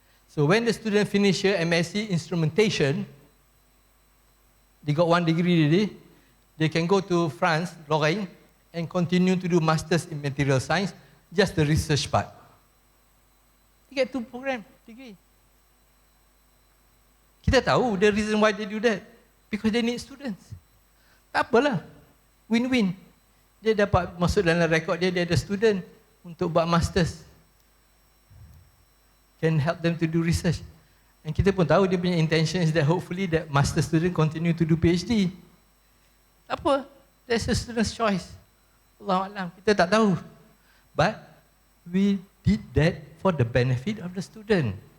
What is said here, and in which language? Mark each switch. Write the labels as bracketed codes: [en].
[en] So when the student finish here MSc Instrumentation, they got 1 degree already, they can go to France, Lorraine, and continue to do Masters in Material Science, just the research part. They get 2 program degree. [ms] Kita tahu [en] the reason why they do that. Because they need students. [ms] Tak apalah. Win-win. Dia dapat masuk dalam rekod dia, dia ada student untuk buat masters. [en] Can help them to do research. And [ms] kita pun tahu dia punya [en] intention is that hopefully that master student continue to do PhD. [ms] Tak apa. [en] That's a student's choice. Allahuakbar, [ms] kita tak tahu. [en] But we did that for the benefit of the student.